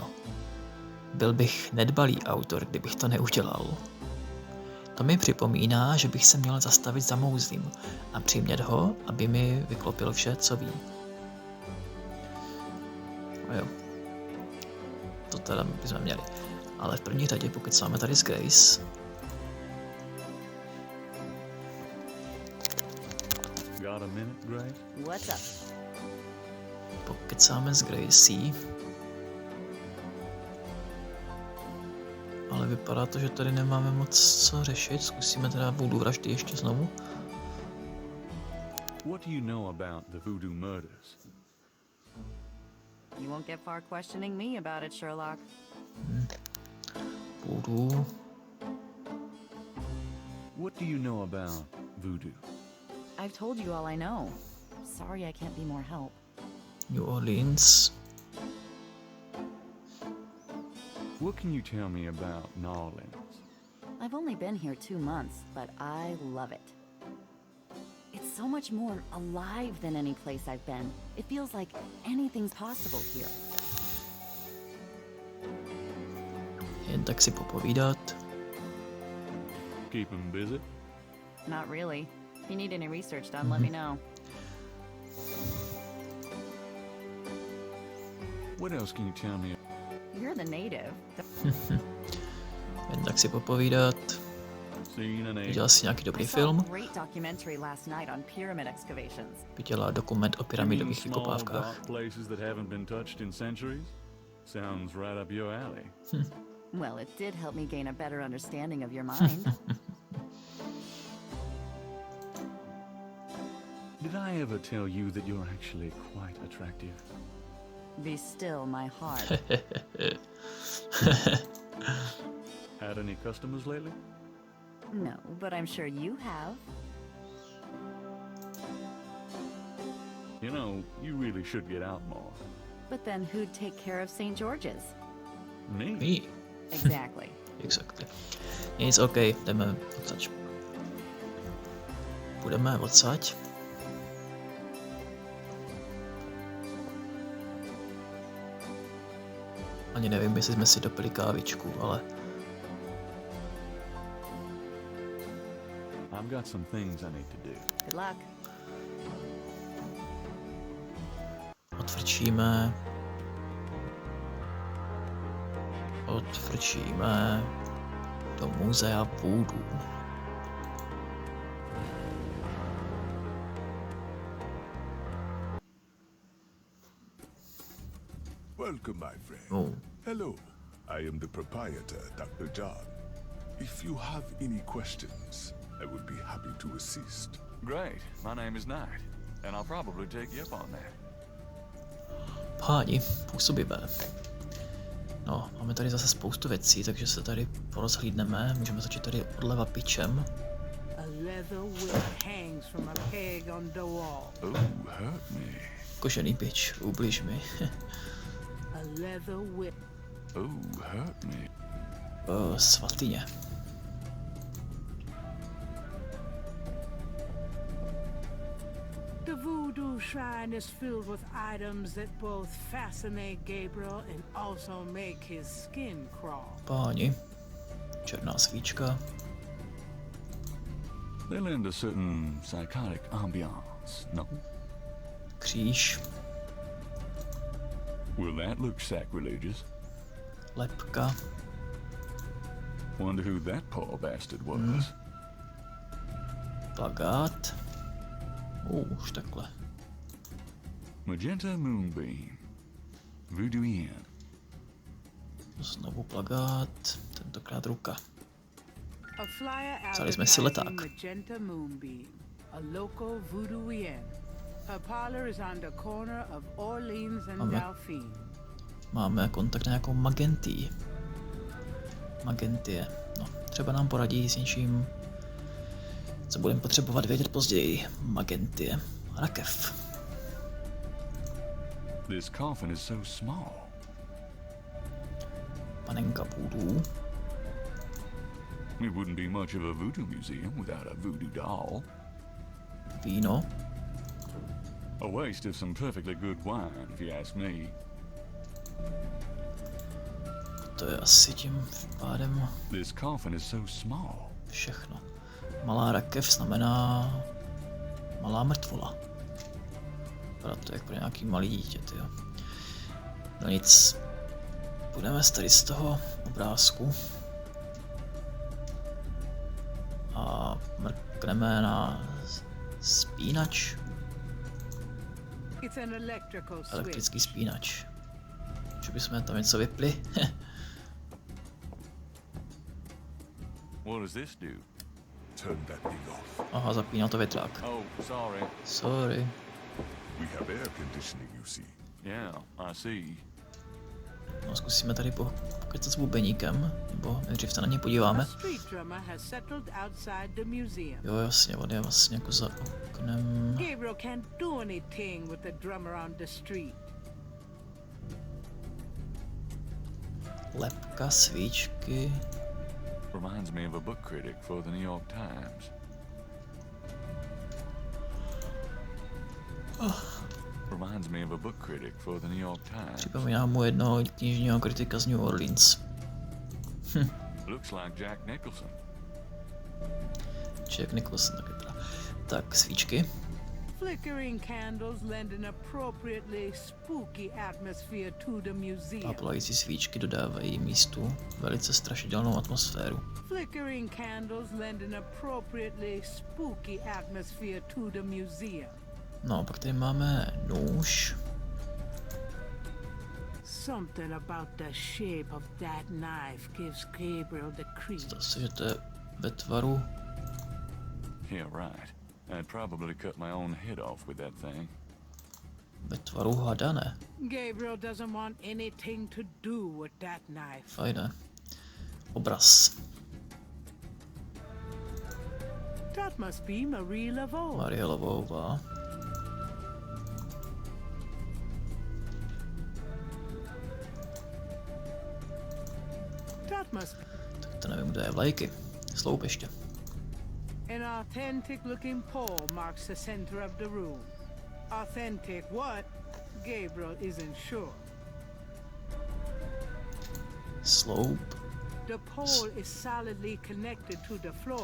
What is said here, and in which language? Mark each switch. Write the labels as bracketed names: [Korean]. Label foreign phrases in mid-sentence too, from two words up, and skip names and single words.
[Czech] Byl bych nedbalý autor, kdybych to neudělal. To mi připomíná, že bych se měl zastavit za mouzlím a přimět ho, aby mi vyklopil vše, co ví. No jo. To teda bychom měli. Ale v první řadě, pokud máme tady s Grace, [English] Got a minute, Grace? What's up? [Czech] pokecáme s Gracie, ale vypadá to, že tady nemáme moc co řešit. Zkusíme teda voodoo vraždy ještě znovu. [English] What do you know about the Voodoo murders? You won't get far questioning me about it, Sherlock. Voodoo. What do you know about Voodoo? I've told you all I know. Sorry I can't be more help. New Orleans. What can you tell me about New Orleans? I've only been here 2 months, but I love it. It's so much more alive than any place I've been. It feels like anything's possible here. [Czech] Jen tak si popovídat. [English] Keep 'em busy? Not really. If you need any research done, let me know. What else can you tell me? You're the native. [Czech] Jen tak si popovídat. [English] Seen an [Czech] Viděl jsi nějaký [English] I [Czech] dobrý [English] saw [Czech] film? [English] a great documentary last night on pyramid excavations. [Czech] Viděla dokument o pyramidových vykopávkách. [English] dark places that haven't been touched in centuries? Sounds right up your alley. Well, it did help me gain a better understanding of your mind. Did I ever tell you that you're actually quite attractive? Be still, my heart. Had any customers lately? No, but I'm sure you have. You know, you really should get out more. But then who'd take care of St. George's? Me? Me. Exactly. Exactly. [Czech] Nic, OK, jdeme odsaď. Půjdeme odsaď. Ani nevím, jestli jsme si dopili kávičku, ale [English] I've got some things I need to do. Good luck. [Czech] odfrčíme. Odfrčíme do muzea Voodoo. [English] Welcome, my friend. Oh. Hello. I am the proprietor, Dr. John. If you have any questions, I would be happy to assist. Great. My name is Knight, and I'll probably take you up on that. [Czech] Páni, působivé. No, máme tady zase spoustu věcí, takže se tady porozhlídneme. Můžeme začít tady odleva pičem. [English] A leather whip hangs from a peg on the wall. Oh, hurt me. [Czech] Kožený pič, ubliž mi. [English] A leather whip. Oh, hurt me. [Czech] Svatyně. [English] The Voodoo shrine is filled with items that both fascinate Gabriel and also make his skin crawl. [Czech] Páni. Černá svíčka. [English] They lend a certain psychotic ambiance, no? [Czech] Kříž. [English] Will that look sacrilegious? [Czech] Lepka. [English] Wonder who that poor bastard was. [Czech] Plagát. Už takhle. Magenta Moonbeam. Voodoo Inn. Znovu plagát. Tentokrát ruka. [English] A flyer [Czech] Vzali jsme si leták. [English] advertising Magenta Moonbeam, a local voodooienne. Her parlor is on the corner of Orleans and Dauphine. [Czech] Máme kontakt na nějakou Magentii. Magentie. No, třeba nám poradí s něčím, co budeme potřebovat vědět později. Magentie. Rakev. [English] This coffin is so small. [Czech] Panenka Voodoo. [English] It wouldn't be much of a voodoo museum without a voodoo doll. [Czech] Víno. [English] A waste of some perfectly good wine, if you ask me. [Czech] To je asi tím pádem [English] This coffin is so small. [Czech] všechno. Malá rakev znamená malá mrtvola. Vypadá to jak pro nějaký malý dítě, tyjo. No nic. Půjdeme tady z toho obrázku. A mrkneme na spínač. [English] It's an electrical [Czech] Elektrický [English] switch. [Czech] spínač. Že bychom tam něco vypli? [English] What does this do? Turn that thing off. Aha, zapíná to větrák. Oh, sorry. Sorry. We have air conditioning, you see. Yeah, I see. [Czech] No, zkusíme tady pokecat s bubeníkem, nebo nejdřív se na ně [English] A [Czech] podíváme. [English] street drummer has settled outside the museum. [Czech] Jo, jasně, on je vlastně jako za oknem. [English] Gabriel can't do anything with the drummer on the street. [Czech] Lepka, svíčky. [English] Reminds me of a book critic for the New York Times. Reminds me of a book critic for the New York Times. [Czech] Připomíná mu jednoho knižního kritika z New Orleans. [English] Looks like Jack Nicholson. [Czech] Jack Nicholson taky teda. Tak, svíčky. [English] Flickering candles lend an appropriately spooky atmosphere to the museum. [Czech] A polající svíčky dodávají místu velice strašidelnou atmosféru. [English] Flickering candles lend an appropriately spooky atmosphere to the museum. [Czech] No, pak tady máme nůž. [English] Something about the shape of that knife gives Gabriel the creeps. [Czech] Zdá se, že to je ve tvaru. [English] Yeah, right. I'd probably cut my own head off with that thing. [Czech] Ve tvaru hada, ne? [English] Gabriel doesn't want anything to do with that knife. [Czech] Fajné. Obraz. [English] That must be Marie Laveau. [Czech] Marie Laveauová. [English] That must [Czech] Tak to nevím, kde je vlajky. Sloupiště. [English] An authentic looking pole marks the center of the room. Authentic what? Gabriel isn't sure. [Czech] Sloup. [English] The pole is solidly connected to the floor.